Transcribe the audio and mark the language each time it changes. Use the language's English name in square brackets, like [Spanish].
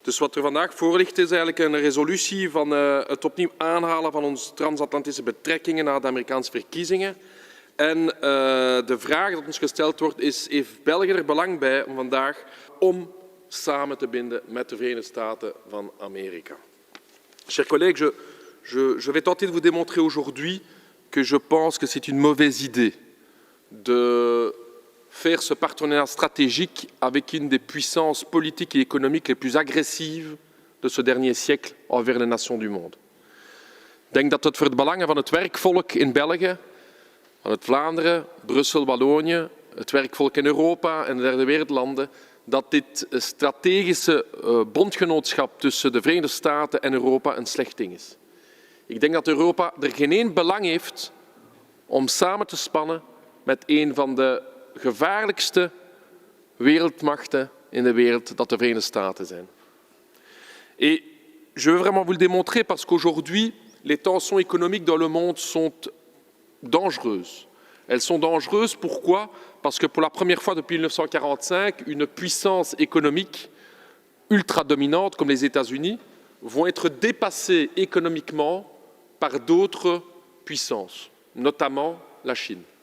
[Dutch] Dus wat er vandaag voor ligt is eigenlijk een resolutie van het opnieuw aanhalen van onze transatlantische betrekkingen na de Amerikaanse verkiezingen. En de vraag dat ons gesteld wordt is, heeft België er belang bij om vandaag samen te binden met de Verenigde Staten van Amerika? [French] Chers collègues, je vais tenter de vous démontrer aujourd'hui que je pense que c'est une mauvaise idée de faire ce partenariat stratégique avec une des puissances politiques et économiques les plus agressives de ce dernier siècle envers les nations du monde. [Dutch] Ik denk dat het voor het belangen van het werkvolk in België, van het Vlaanderen, Brussel, Wallonië, het werkvolk in Europa en de derde wereldlanden, dat dit strategische bondgenootschap tussen de Verenigde Staten en Europa een slecht ding is. Ik denk dat Europa er geen één belang heeft om samen te spannen met een van de gevaarlijkste wereldmachten in de wereld, dat de Verenigde Staten zijn. [French] Et je veux vraiment vous le démontrer parce qu'aujourd'hui, les tensions économiques dans le monde sont dangereuses. Elles sont dangereuses, pourquoi? Parce que pour la première fois depuis 1945, une puissance économique ultra dominante comme les États-Unis vont être dépassées économiquement par d'autres puissances, notamment la Chine.